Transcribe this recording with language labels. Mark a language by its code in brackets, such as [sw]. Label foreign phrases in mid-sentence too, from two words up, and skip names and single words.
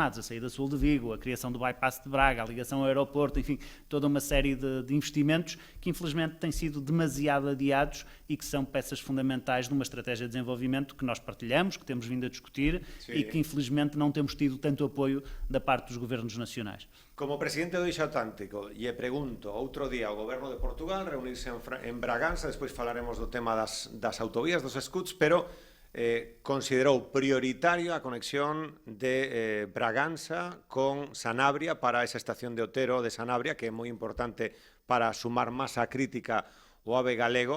[pt] A saída sul de Vigo, a criação do bypass de Braga, a ligação ao aeroporto, enfim, toda uma série de investimentos que, infelizmente, têm sido demasiado adiados e que são peças fundamentais de uma estratégia de desenvolvimento que nós partilhamos, que temos vindo a discutir. Sim. E que, infelizmente, não temos tido tanto apoio da parte dos governos nacionais. [gl] Como presidente do Eixo Atlántico, lle pregunto, outro día o Goberno de Portugal reunirse en Braganza, despois falaremos do tema das autovías, dos scuts, pero considerou prioritario a conexión de Braganza con Sanabria para esa estación de Otero de Sanabria, que é moi importante para sumar masa crítica o AVE galego.